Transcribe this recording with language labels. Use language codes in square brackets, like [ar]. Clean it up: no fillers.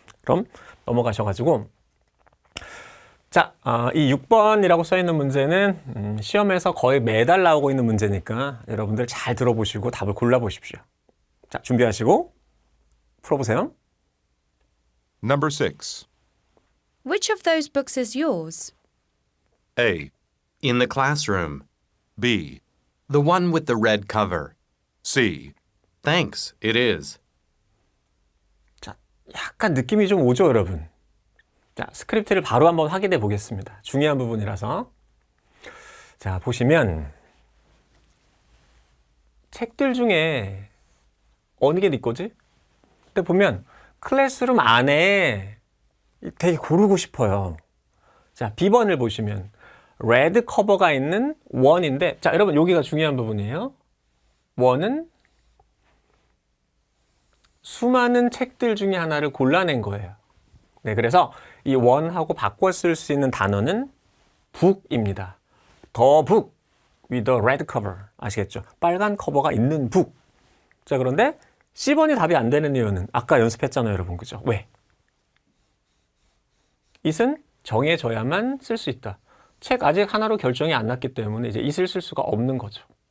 [ko] 그럼 넘어가셔가지고 자, 이 6번이라고 써있는 문제는 시험에서 거의 매달 나오고 있는 문제니까 여러분들 잘 들어보시고 답을 골라보십시오. 자, 준비하시고 풀어보세요. [en] Number 6. Which of those books is yours? A. In the classroom. B. The one with the red cover. C. Thanks, it is. [ko] 자, 약간 느낌이 좀 오죠, 여러분? 자, 스크립트를 바로 한번 확인해 보겠습니다. 중요한 부분이라서. 자, 보시면 책들 중에 어느 게 네 거지? 근데 보면 클래스룸 안에 되게 고르고 싶어요. 자, B번을 보시면 레드 커버가 있는 원인데, 자, 여러분 여기가 중요한 부분이에요. 원은 수많은 책들 중에 하나를 골라낸 거예요. 네, 그래서 이 원하고 바꿔 쓸 수 있는 단어는 book입니다. [en] The book with the red cover. [ko] 아시겠죠? 빨간 커버가 있는 book. 자, 그런데 C번이 답이 안 되는 이유는 아까 연습했잖아요, 여러분. 그죠? 왜? it은 정해져야만 쓸 수 있다. 책 아직 하나로 결정이 안 났기 때문에 이제 it을 쓸 수가 없는 거죠.